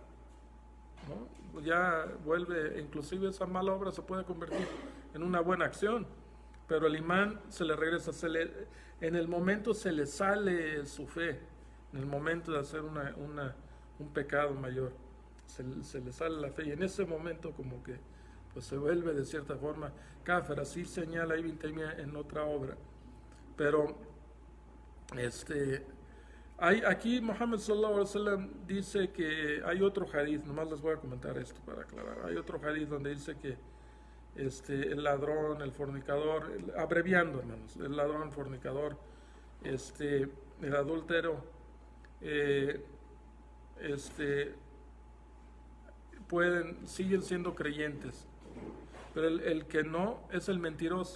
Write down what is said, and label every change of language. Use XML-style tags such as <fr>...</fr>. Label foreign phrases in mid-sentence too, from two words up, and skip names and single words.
<es>¿no?, ya vuelve, inclusive esa mala obra se puede convertir en una buena acción, pero el imán se le regresa, en el momento se le sale su fe, en el momento de hacer un pecado mayor, se le sale la fe, y en ese momento como que pues se vuelve de cierta forma kafir. Así señala Ibn Taymiyyah en otra obra. Pero aquí Muhammad</es> <ar>صلى الله عليه وسلم</ar> <es>dice que hay otro hadith, nomás les voy a comentar esto para aclarar. Hay otro hadith donde dice que el ladrón, el fornicador, abreviando hermanos, el ladrón, el fornicador, el adúltero, siguen siendo creyentes, pero el que no es el mentiroso.</es>